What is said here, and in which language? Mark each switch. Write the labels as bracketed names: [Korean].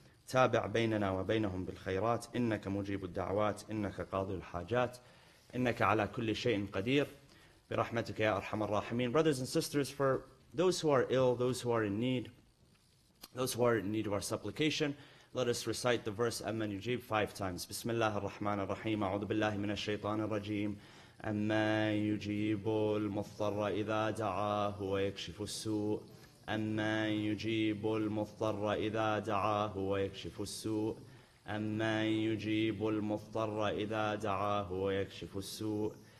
[Arabic] تابع بيننا وبينهم بالخيرات إنك مجيب الدعوات إنك قاضي الحاجات إنك على كل شيء قدير برحمتك يا أرحم الراحمين. [English] Brothers and sisters, for those who are ill, those who are in need of our supplication, let us recite the verse [Arabic] أَمَّنْ يُجِيبُ [English] 5 times. [Arabic] بسم الله الرحمن الرحيم. أعوذ بالله من الشيطان الرجيم. أَمَّنْ يُجِيبُ المضطر إذا دعاه ويكشف السوء. أَمَّنْ يُجِيبُ المضطر إذا دعاه ويكشف السوء. أَمَّنْ يُجِيبُ المضطر إذا دعاه ويكشف السوء.